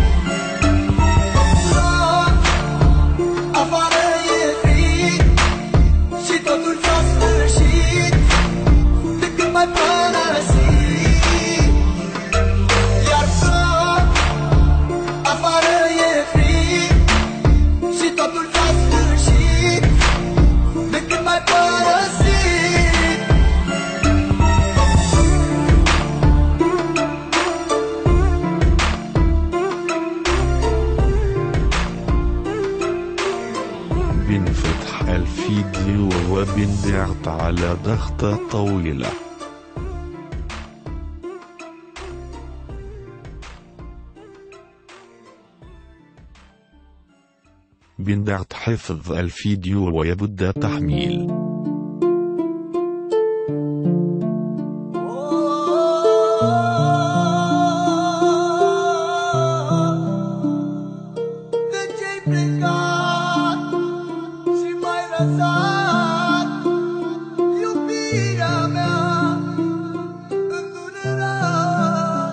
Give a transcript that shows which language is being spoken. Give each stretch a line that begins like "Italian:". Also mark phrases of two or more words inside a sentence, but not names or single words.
Romanian: La afară e frig și totul s-a sfârșit de când m-ai părăsit. Iar afară e frig și totul s-a sfârșit de când m-ai părăsit.
Arabic: بنفتح الفيديو وبنضغط على ضغطة طويلة. بنضغط حفظ الفيديو ويبدأ تحميل.
Romanian: De ce-ai plecat și m-ai lăsat iubirea mea îndurerat?